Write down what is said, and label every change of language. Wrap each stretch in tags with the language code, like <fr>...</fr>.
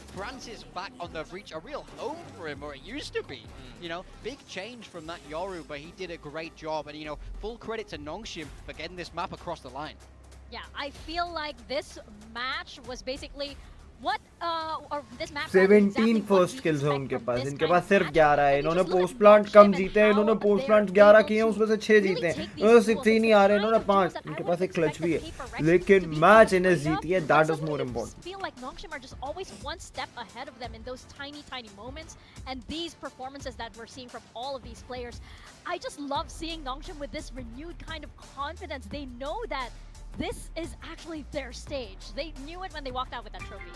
<en>Francis back on the Breach, a real home for him, or it used to be. You know, big change from that Yoru, but he did a great job. And, you know, full credit to Nongshim for getting this map across the line. Yeah, I feel like this match was basically what or this map</en> <hi>17 first kills हैं उनके पास. इनके पास सिर्फ 11 है. इन्होंने post plant कम जीते हैं. इन्होंने post plant 11 किए हैं, उसमें से 6 जीते हैं. इन्होंने 16 ही आ रहे हैं. इन्होंने 5. इनके पास एक क्लच भी है, लेकिन मैच इन्हें जीती है.</hi> <en>That is more important. Feel like Nongshim are just always one step ahead of them in those tiny moments, and these performances that we're seeing from all of these players, I just love seeing Nongshim with this renewed kind of confidence. They know that this is actually their stage. They knew it when they walked out with that trophy.</en>